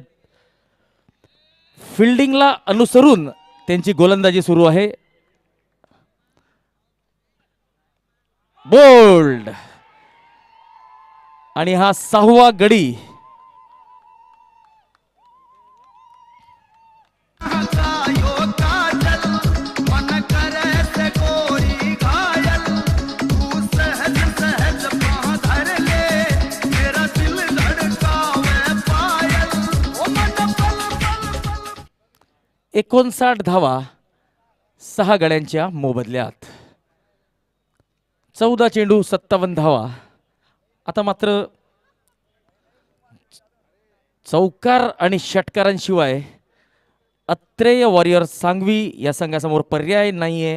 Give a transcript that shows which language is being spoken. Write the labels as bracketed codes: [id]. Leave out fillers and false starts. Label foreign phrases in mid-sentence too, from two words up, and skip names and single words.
[mr] फिल्डिंगला अनुसरून त्यांची गोलंदाजी सुरू आहे. बोल्ड आणि हा 6वा गडी. [hi] हसायो काजल मन करे से गोरी घायल तू सहज सहज पाँव धर ले मेरा दिल धड़कावे पायल ओ मन पल पल पल [mr] 59 धावा 6 गड्यांच्या मोबदल्यात. 14 चेंडू 57 धावा. आता मात्र चौकार आणि षटकारांशिवाय अत्रेय वॉरियर्स सांगवी या संघासमोर पर्याय नाहीये.